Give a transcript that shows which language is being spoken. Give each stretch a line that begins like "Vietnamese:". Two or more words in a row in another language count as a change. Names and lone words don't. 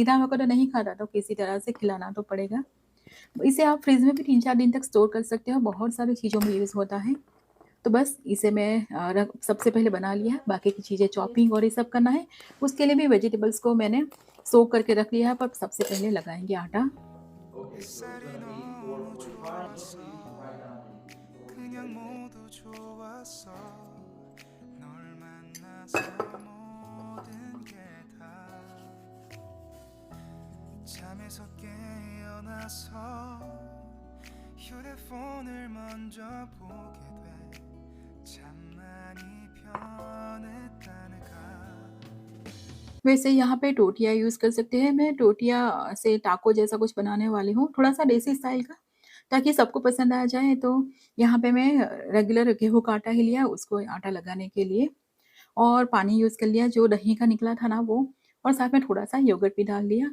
Hindi: सीधा एवोकाडो नहीं खाता तो किसी तरह से खिलाना तो पड़ेगा। इसे आप फ्रिज में भी 3-4 दिन तक स्टोर कर सकते हो, बहुत सारी चीज़ों में यूज़ होता है। तो बस इसे मैं रख सबसे पहले बना लिया है, बाकी की चीज़ें चॉपिंग और ये सब करना है। उसके लिए भी वेजिटेबल्स को मैंने सोक करके रख लिया है, पर सबसे पहले लगाएँगे आटा।
Korean: 햇살이 너무 좋았어 그냥 모두 좋았어 널 만나서 모든 게 다 잠에서 깨어나서 휴대폰을 먼저 보게 돼 참 많이 변했다는가
Hindi: वैसे यहाँ पे टोटिया यूज़ कर सकते हैं, मैं टोटिया से टाको जैसा कुछ बनाने वाली हूँ, थोड़ा-सा देसी स्टाइल का, ताकि सबको पसंद आ जाए। तो यहाँ पे मैं रेगुलर गेहूँ का आटा ही लिया, उसको आटा लगाने के लिए और पानी यूज़ कर लिया जो दही का निकला था ना वो और साथ में थोड़ा-सा योगर्ट भी डाल लिया।